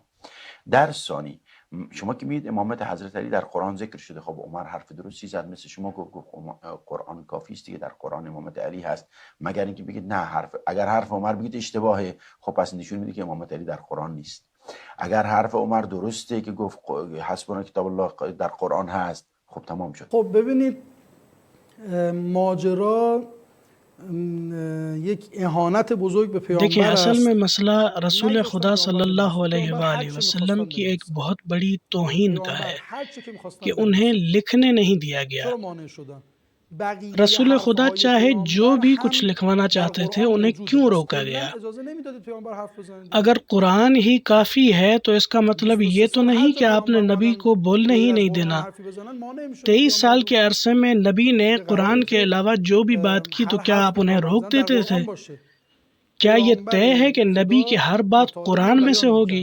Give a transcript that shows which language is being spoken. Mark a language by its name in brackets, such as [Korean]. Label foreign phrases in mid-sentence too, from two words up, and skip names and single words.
[Persian] در ثانی شما که میگید امامت حضرت علی در قرآن ذکر شده، خب عمر حرف درستی زد، مثل شما گفت قرآن کافی است دیگه، در قرآن امامت علی هست، مگر اینکه بگید نه اگر حرف عمر بگید اشتباهه، خب پس نشون میده که امامت علی در قرآن نیست. اگر حرف عمر درسته که گفت [Arabic] حسبنا کتاب الله [Persian] در قرآن هست، خب تمام شد. خب ببینید ماجرا یک اہانت بزرگ به پیامبر [Urdu] دیکھیں [Persian] است. [Urdu] اصل میں مسئلہ رسول خدا [Arabic] صلی اللہ علیہ وآلہ وسلم [Urdu] کی ایک بہت بڑی توہین کا ہے کہ انہیں لکھنے نہیں دیا گیا. [Persian] چرا مانع شدن؟ [Urdu] رسول خدا چاہے جو بھی کچھ لکھوانا چاہتے تھے انہیں کیوں روکا گیا؟ [Persian] اجازه نمیدادید پیامبر حرف بزنن. [Urdu] اگر قرآن ہی کافی ہے تو اس کا مطلب یہ تو نہیں کہ آپ نے نبی کو بولنے ہی نہیں دینا. 23 سال کے عرصے میں نبی نے قرآن کے علاوہ جو بھی بات کی تو کیا آپ انہیں روک دیتے تھے؟ کیا یہ طے ہے کہ نبی کی ہر بات قرآن میں سے ہوگی؟